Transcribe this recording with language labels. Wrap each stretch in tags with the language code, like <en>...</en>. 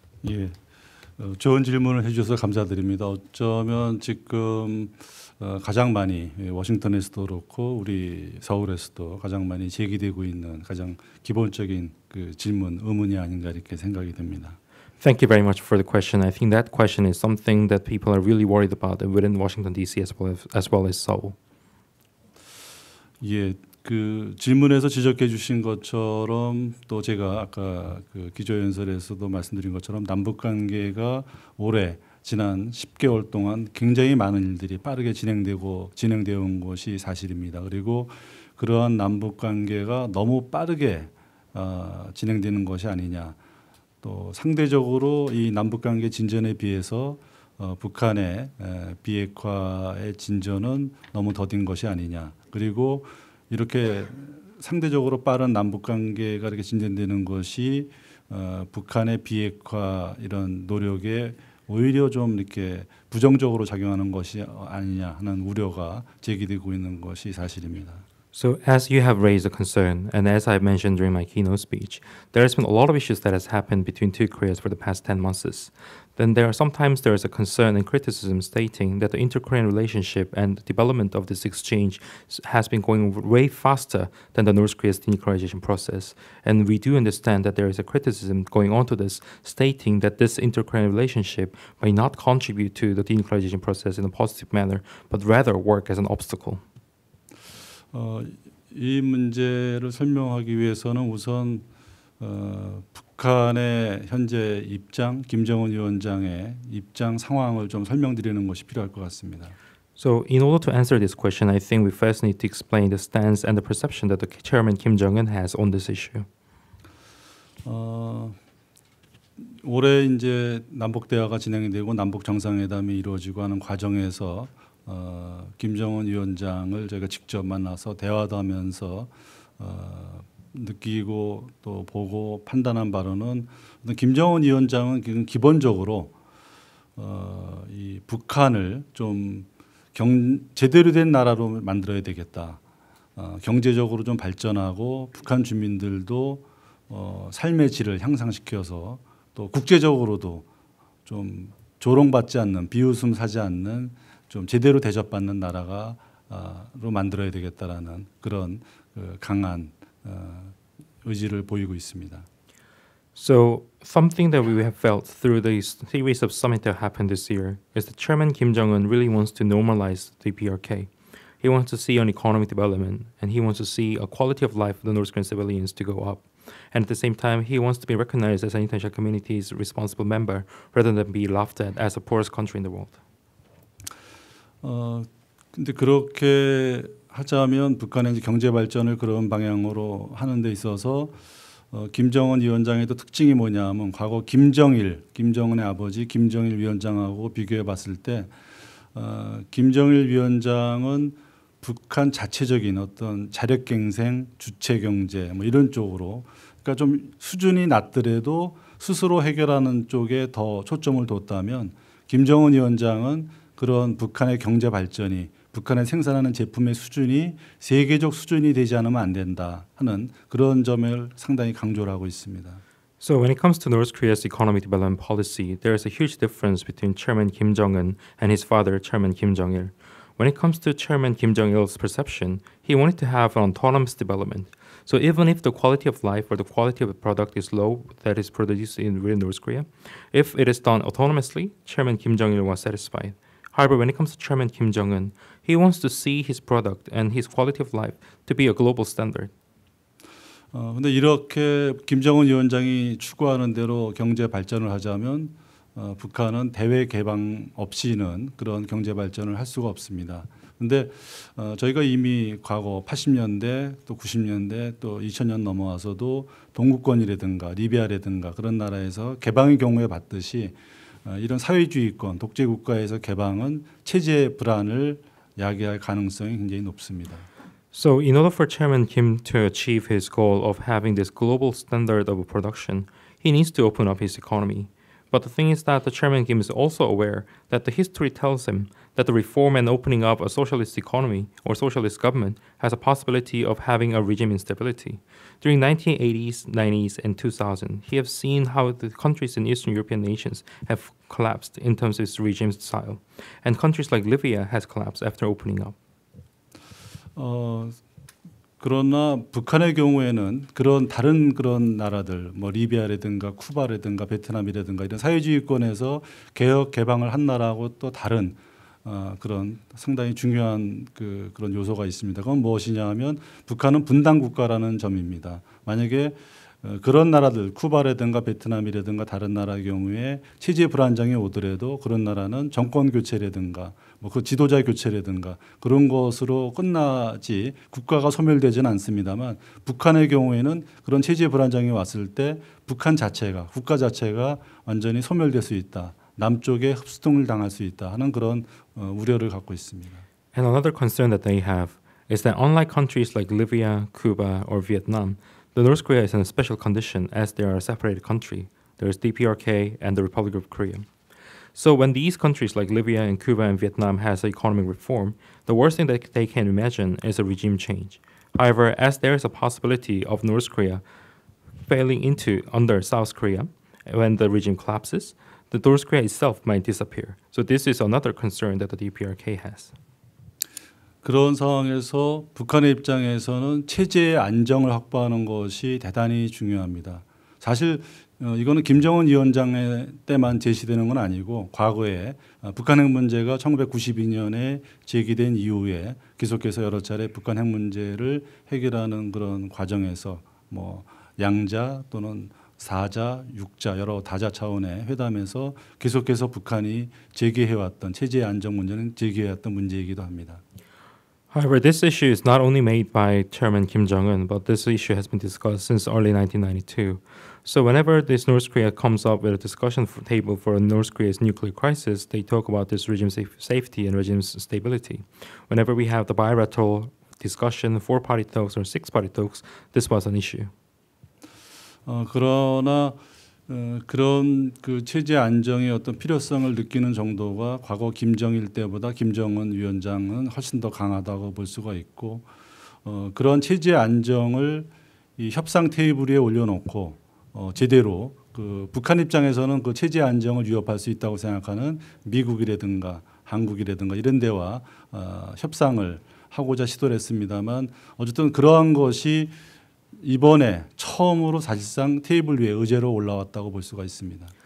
<ko>예. 좋은 질문을 해주셔서 감사드립니다. 어쩌면 지금 가장 많이 워싱턴에서도 그렇고 우리 서울에서도 가장 많이 제기되고 있는 가장 기본적인 그 질문, 의문이 아닌가 이렇게 생각이 됩니다.</ko> <en>Thank you very much for the question. I think that question is something that people are really worried about within Washington D.C. as well as Seoul.</en> <ko>예. 그 질문에서 지적해 주신 것처럼 또 제가 아까 그 기조연설에서도 말씀드린 것처럼 남북 관계가 올해 지난 10개월 동안 굉장히 많은 일들이 빠르게 진행되어 온 것이 사실입니다. 그리고 그러한 남북 관계가 너무 빠르게 진행되는 것이 아니냐. 또 상대적으로 이 남북 관계 진전에 비해서 북한의 비핵화의 진전은 너무 더딘 것이 아니냐. 그리고 이렇게 상대적으로 빠른 남북 관계가 이렇게 진전되는 것이 북한의 비핵화 이런 노력에 오히려 좀 이렇게 부정적으로 작용하는 것이 아니냐 하는 우려가 제기되고 있는 것이 사실입니다.</ko> <en>So as you have raised a concern, and as I mentioned during my keynote speech, there has been a lot of issues that has happened between two Koreas for the past 10 months. Then there is a concern and criticism stating that the inter-Korean relationship and the development of this exchange has been going way faster than the North Korea's denuclearization process. And we do understand that there is a criticism going on to this, stating that this inter-Korean relationship may not contribute to the denuclearization process in a positive manner, but rather work as an obstacle.</en> <ko>이 문제를 설명하기 위해서는 우선 북한의 현재 입장, 김정은 위원장의 입장 상황을 좀 설명드리는 것이 필요할 것 같습니다.</ko> <en>So in order to answer this question, I think we first need to explain the stance and the perception that the chairman Kim Jong-un has on this issue.</en> <ko>올해 이제 남북 대화가 진행이 되고 남북 정상회담이 이루어지고 하는 과정에서 김정은 위원장을 저희가 직접 만나서 대화도 하면서 느끼고 또 보고 판단한 바로는 김정은 위원장은 기본적으로 이 북한을 좀 제대로 된 나라로 만들어야 되겠다. 경제적으로 좀 발전하고 북한 주민들도 삶의 질을 향상시켜서 또 국제적으로도 좀 조롱받지 않는, 비웃음 사지 않는 좀 제대로 대접받는 나라로 만들어야 되겠다라는 그런 강한 의지를 보이고 있습니다.</ko> <en>So something that we have felt through the series of summits that happened this year is that Chairman Kim Jong-un really wants to normalize the PRK. He wants to see an economic development, and he wants to see a quality of life for the North Korean civilians to go up. And at the same time, he wants to be recognized as an international community's responsible member rather than be laughed at as a poorest country in the world.</en> <ko>근데 그렇게 하자면 북한의 이제 경제 발전을 그런 방향으로 하는 데 있어서 김정은 위원장의 또 특징이 뭐냐면 과거 김정은의 아버지 김정일 위원장하고 비교해 봤을 때 김정일 위원장은 북한 자체적인 어떤 자력갱생, 주체경제 뭐 이런 쪽으로 그러니까 좀 수준이 낮더라도 스스로 해결하는 쪽에 더 초점을 뒀다면 김정은 위원장은 그런 북한의 경제 발전이 북한에 생산하는 제품의 수준이 세계적 수준이 되지 않으면 안 된다 하는 그런 점을 상당히 강조를 하고 있습니다.</ko> <en>So when it comes to North Korea's economic development policy, there is a huge difference between Chairman Kim Jong-un and his father, Chairman Kim Jong-il. When it comes to Chairman Kim Jong-il's perception, he wanted to have an autonomous development. So even if the quality of life or the quality of the product is low that is produced in North Korea, if it is done autonomously, Chairman Kim Jong-il was satisfied. However, when it comes to Chairman Kim Jong-un, he wants to see his product and his quality of life to be a global standard.</en> <ko>근데 이렇게 김정은 위원장이 추구하는 대로 경제 발전을 하자면 북한은 대외 개방 없이는 그런 경제 발전을 할 수가 없습니다. 근데 저희가 이미 과거 80년대 또 90년대 또 2000년 넘어와서도 동구권이라든가 리비아라든가 그런 나라에서 개방의 경우에 봤듯이 이런 사회주의권, 독재 국가에서 개방은 체제 불안을 야기할 가능성이 굉장히 높습니다.</ko> <en>So in order for Chairman Kim to achieve his goal of having this global standard of production, he needs to open up his economy. But the thing is that the Chairman Kim is also aware that the history tells him that the reform and opening up a socialist economy or socialist government has a possibility of having a regime instability. During 1980s, 90s, and 2000, he has seen how the countries in Eastern European nations have collapsed in terms of its regime style. And countries like Libya has collapsed after opening up.</en> <ko>그러나 북한의 경우에는 그런 다른 그런 나라들 뭐 리비아라든가 쿠바라든가 베트남이라든가 이런 사회주의권에서 개혁 개방을 한 나라하고 또 다른 그런 상당히 중요한 그런 요소가 있습니다. 그건 무엇이냐면 북한은 분단 국가라는 점입니다. 만약에 그런 나라들 쿠바라든가 베트남이라든가 다른 나라의 경우에 체제 불안정이 오더라도 그런 나라는 정권 교체라든가 뭐 그 지도자 교체라든가 그런 것으로 끝나지 국가가 소멸되지는 않습니다만 북한의 경우에는 그런 체제 불안정이 왔을 때 북한 자체가 국가 자체가 완전히 소멸될 수 있다. 남쪽에 흡수등을 당할 수 있다 하는 그런 우려를 갖고 있습니다.</ko> <en>And another concern that they have is that unlike countries like Libya, Cuba, or Vietnam, the North Korea is in a special condition as they are a separated country. There is DPRK and the Republic of Korea. So when these countries like Libya and Cuba and Vietnam has economic reform, the worst thing that they can imagine is a regime change. However, as there is a possibility of North Korea failing into under South Korea when the regime collapses, the North Korea itself might disappear. So this is another concern that the DPRK has.</en> <ko>그런 상황에서 북한의 입장에서는 체제의 안정을 확보하는 것이 대단히 중요합니다. 사실 이거는 김정은 위원장 때만 제시되는 건 아니고 과거에 북한 핵 문제가 1992년에 제기된 이후에 계속해서 여러 차례 북한 핵 문제를 해결하는 그런 과정에서 뭐 양자 또는 4자, 6자 여러 다자 차원의 회담에서 계속해서 북한이 제기해왔던 체제의 안정 문제는 제기해왔던 문제이기도 합니다.</ko> <en>However, this issue is not only made by Chairman Kim Jong-un, but this issue has been discussed since early 1992. So whenever this North Korea comes up with a discussion table for North Korea's nuclear crisis, they talk about this regime safety and regime stability. Whenever we have the bilateral discussion, 4-party talks or 6-party talks, this was an issue.</en> <ko>그러나 그런 그 체제 안정의 어떤 필요성을 느끼는 정도가 과거 김정일 때보다 김정은 위원장은 훨씬 더 강하다고 볼 수가 있고 그런 체제 안정을 이 협상 테이블 위에 올려놓고 제대로 그 북한 입장에서는 그 체제 안정을 위협할 수 있다고 생각하는 미국이라든가 한국이라든가 이런 데와 협상을 하고자 시도를 했습니다만 어쨌든 그러한 것이 이번에 처음으로 사실상 테이블 위에 의제로 올라왔다고 볼 수가 있습니다.</ko>